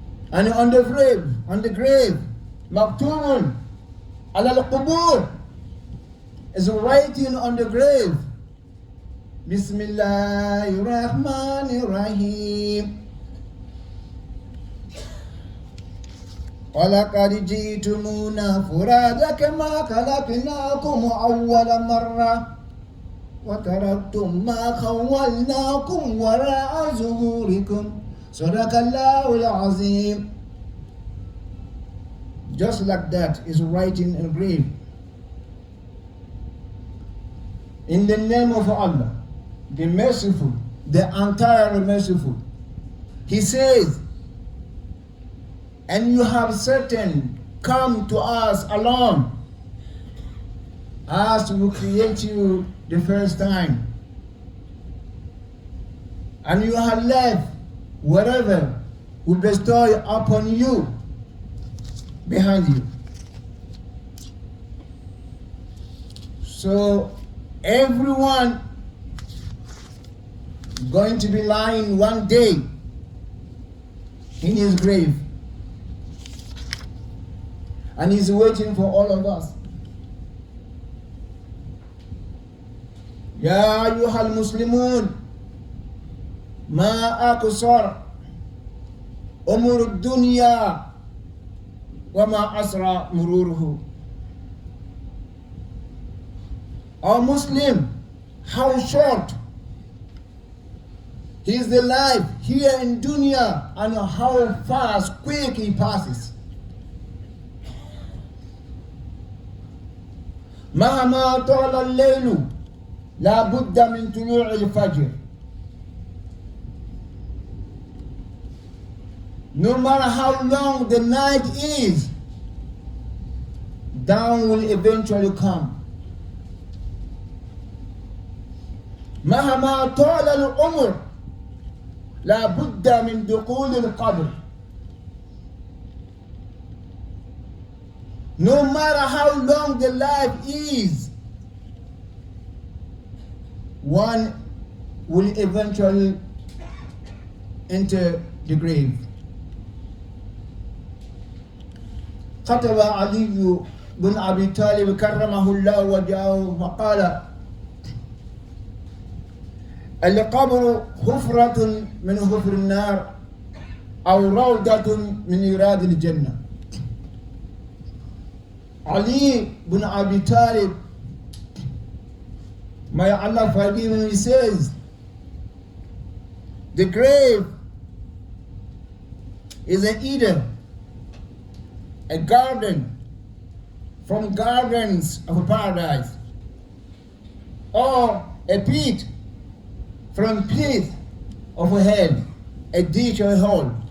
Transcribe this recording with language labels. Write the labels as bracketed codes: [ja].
[en] And on the grave, [ar] مكتوب على القبور, [en] is writing on the grave, [ar] بسم الله الرحمن الرحيم. ولقد جئتمونا فرادا كما خلقناكم أول مرة وتركتم ما خولناكم وراء ظهوركم صدق الله العظيم. [en] Just like that is writing in grave. In the name of Allah, the merciful, the entirely merciful. He says, and you have certain come to us alone as we create you the first time. And you have left whatever we bestow upon you behind you. So everyone going to be lying one day in his grave, and he's waiting for all of us. [ar] يا أيها المسلمون ما أقصر أمور الدنيا وما أسرع مروره. [en] Our Muslim, how short is the life here in dunya and how fast, quick he passes. [ar] مهما طال الليل لا بد من طلوع الفجر. [en] No matter how long the night is, dawn will eventually come. [ar] مهما طال العمر لا بد من دخول القبر. [en] No matter how long the life is, one will eventually enter the grave. [ar] كتب علي بن أبي طالب كرمه الله وجهه فقال: القبر حفرة من حفر النار أو روضة من رياض الجنة. [en] Ali bin Abi Talib, may Allah forgive him, he says, the grave is either a garden from gardens of paradise or a pit from pit of hell, a ditch or a hole.